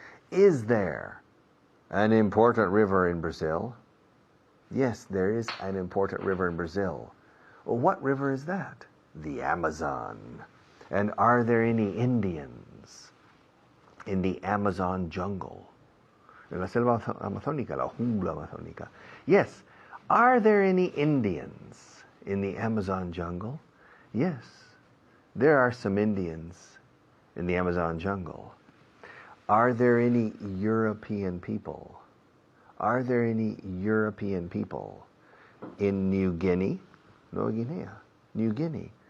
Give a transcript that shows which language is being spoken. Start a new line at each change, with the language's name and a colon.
English: Is there an important river in Brazil? Yes, there is an important river in Brazil. Well, what river is that? The Amazon. And are there any Indians in the Amazon jungle?
Spanish: En la selva amazónica, la jungla amazónica.
English: Yes. Are there any Indians in the Amazon jungle? Yes. There are some Indians in the Amazon jungle. Are there any European people? Are there any European people in New Guinea? Nueva Guinea. New Guinea.